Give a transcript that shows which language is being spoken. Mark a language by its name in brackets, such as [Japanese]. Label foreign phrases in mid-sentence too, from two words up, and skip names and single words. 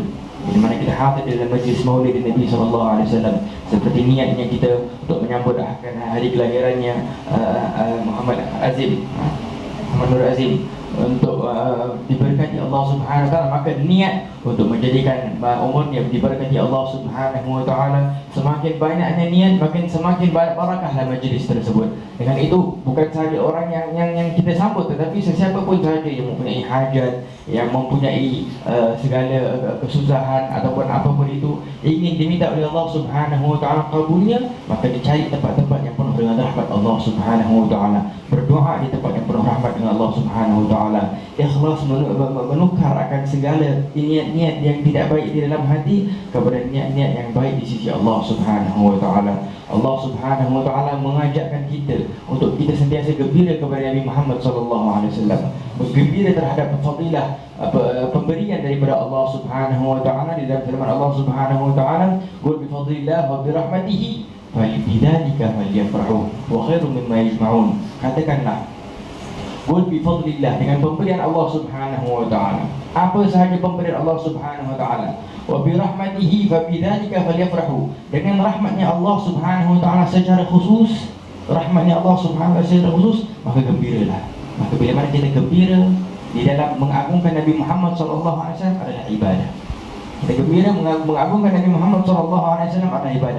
[Malay] Bila mana kita hadir dalam majlis maulid Nabi SAW, seperti niatnya kita untuk menyambut akan hari kelahirannya Muhammad Nur Azim, untuk diberkati Allah [Arabic] سبحانه وتعالى, [Malay] maka niat untuk menjadikan umurnya diberkati Allah [Arabic] سبحانه وتعالى. [Malay] Semakin banyaknya niat, makin semakin barakahlah majlis tersebut. Dengan itu bukan sahaja orang yang kita sambut, tetapi sesiapa pun sahaja yang mempunyai hajat, yang mempunyai segala kesusahan ataupun apapun itu ingin diminta oleh Allah [Arabic] سبحانه وتعالى [Malay] kabulnya, maka dicari tempat-tempat yang penuh dengan rahmat Allah [Arabic] سبحانه وتعالى. [Malay] Berdoa di tempat yang penuh rahmat dengan Allah [Arabic] سبحانه وتعالى. [Malay] Ikhlas menukar akan segala niat-niat yang tidak baik di dalam hati kepada niat-niat yang baik di sisi Allah [Arabic] سبحانه وتعالى. [Malay] Allah [Arabic] سبحانه وتعالى [Malay] mengajakkan kita untuk kita sentiasa gembira kepada Nabi Muhammad SAW, bergembira terhadap fadilah pemberian daripada Allah [Arabic] سبحانه وتعالى. [Malay] Di dalam firman Allah [Arabic] سبحانه وتعالى, "قل بفضل الله وبرحمته فبذلك فليفرحوا وخير مما يجمعون." [Malay] Katakanlah, [Arabic] قل بفضل الله, [Malay] dengan pemberian Allah [Arabic] سبحانه وتعالى. [Malay] Apa sahaja pemberian Allah [Arabic] سبحانه وتعالى. وبرحمته فبذلك فليفرحوا, [Malay] dengan rahmatnya Allah [Arabic] سبحانه وتعالى [Malay] secara khusus, rahmatnya Allah [Arabic] سبحانه وتعالى [Malay] secara khusus, maka gembiralah. Maka bila mana kita gembira di dalam mengagungkan Nabi Muhammad SAW adalah ibadah. Kita gembira mengagungkan Nabi Muhammad SAW adalah ibadah.